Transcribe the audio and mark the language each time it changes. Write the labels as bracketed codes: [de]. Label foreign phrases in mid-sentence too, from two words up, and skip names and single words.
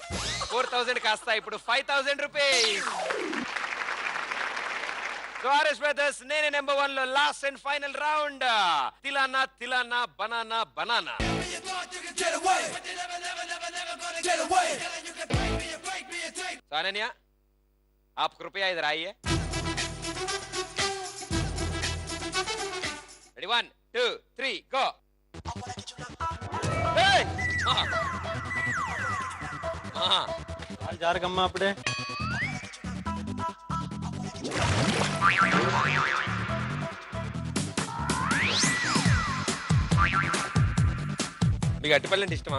[te] 4000 కాస్త ఇప్పుడు 5000 రూపీస్. సో ఆర్ఎస్ బ్రదర్స్, నేనే నెంబర్ 1 లో [en] last and final round. [te] తిలానా తిలానా బనానా బనానా. సో అనన్య, [hi] आप कृपया इधर आइए. [en] Ready, 1, 2, 3, go. Hey! [te] జారకమ్మా అప్పుడే. మీకు అట్టిపల్లి అంటే ఇష్టమా?